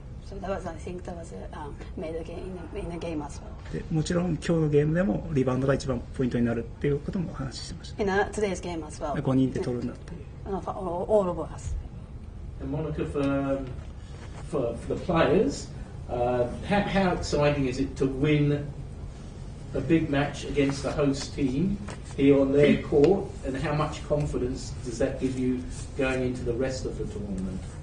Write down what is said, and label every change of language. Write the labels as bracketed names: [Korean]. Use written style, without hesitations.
[English] So that was, I think, that was made in the game as well. [Japanese] でもちろん今日のゲームでもリバウンドが一番ポイントになるっていうこともお話ししてました。 [English] In today's game as well. [Japanese] 5人で取るんだっていう。 [English] All of us. And Monica, for the players, how exciting is it to win a big match against the host team here on their court, and how much confidence does that give you going into the rest of the tournament?